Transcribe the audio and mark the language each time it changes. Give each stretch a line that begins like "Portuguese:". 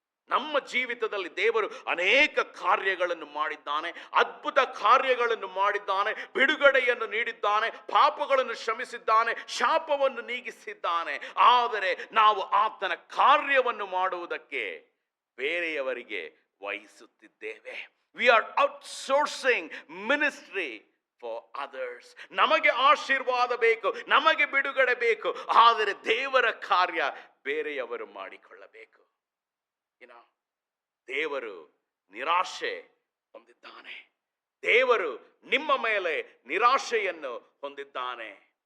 Kannada: ನಮ್ಮ ಜೀವಿತದಲ್ಲಿ ದೇವರು ಅನೇಕ ಕಾರ್ಯಗಳನ್ನು ಮಾಡಿದ್ದಾನೆ, ಅದ್ಭುತ ಕಾರ್ಯಗಳನ್ನು ಮಾಡಿದ್ದಾನೆ, ಬಿಡುಗಡೆಯನ್ನು ನೀಡಿದ್ದಾನೆ, ಪಾಪಗಳನ್ನು ಕ್ಷಮಿಸಿದ್ದಾನೆ, ಶಾಪವನ್ನು ನೀಗಿಸಿದ್ದಾನೆ. ಆದರೆ ನಾವು ಆತನ ಕಾರ್ಯವನ್ನು ಮಾಡುವುದಕ್ಕೆ ಬೇರೆಯವರಿಗೆ ವಹಿಸುತ್ತಿದ್ದೇವೆ.
English: We are outsourcing ministry for others.
Kannada: ನಮಗೆ ಆಶೀರ್ವಾದ ಬೇಕು, ನಮಗೆ ಬಿಡುಗಡೆ ಬೇಕು, ಆದರೆ ದೇವರ ಕಾರ್ಯ ಬೇರೆಯವರು ಮಾಡಿಕೊಳ್ಳಬೇಕು. ದೇವರು ನಿರಾಶೆ ಹೊಂದಿದ್ದಾನೆ. ದೇವರು ನಿಮ್ಮ ಮೇಲೆ ನಿರಾಶೆಯನ್ನು ಹೊಂದಿದ್ದಾನೆ.